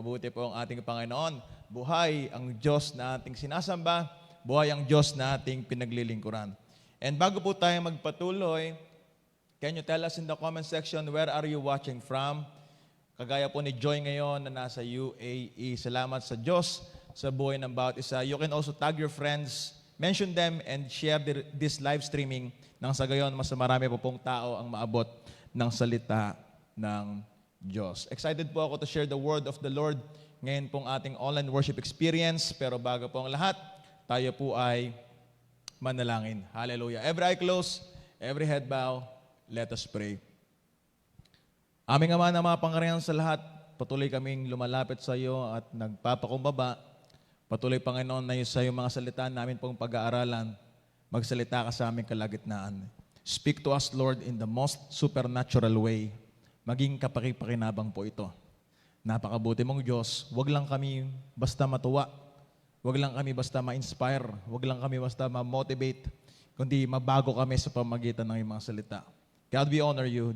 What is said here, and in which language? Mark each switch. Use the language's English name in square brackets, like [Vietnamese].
[Filipino] Mabuti po ang ating Panginoon. Buhay ang Diyos na ating sinasamba. Buhay ang Diyos na ating pinaglilingkuran. [English] And [Filipino] bago po tayo magpatuloy, [English] can you tell us in the comment section, where are you watching from? [Filipino] Kagaya po ni Joy ngayon na nasa UAE. Salamat sa Diyos sa buhay ng bawat isa. [English] You can also tag your friends, mention them, and share this live streaming [Filipino] nang sa gayon mas marami po pong tao ang maabot ng salita ng Diyos. [English] Excited [Filipino] po ako [English] to share the word of the Lord [Filipino] ngayon pong ating [English] online worship experience. [Filipino] Pero bago po ang lahat, tayo po ay manalangin. Hallelujah. [English] Every eye closed, every head bow, let us pray. [Filipino] Aming Ama na mapangarihan sa lahat, patuloy kaming lumalapit sa iyo at nagpapakumbaba. Patuloy, Panginoon, na sa iyong mga salita namin pong pag-aaralan, magsalita ka sa aming kalagitnaan. [English] Speak to us, Lord, in the most supernatural way. [Filipino] Maging kapakipakinabang po ito. Napakabuti mong Diyos, wag lang kami basta matuwa, wag lang kami basta ma-inspire, wag lang kami basta ma-motivate, kundi mabago kami sa pamagitan ng iyong mga salita. [English] God, we honor you.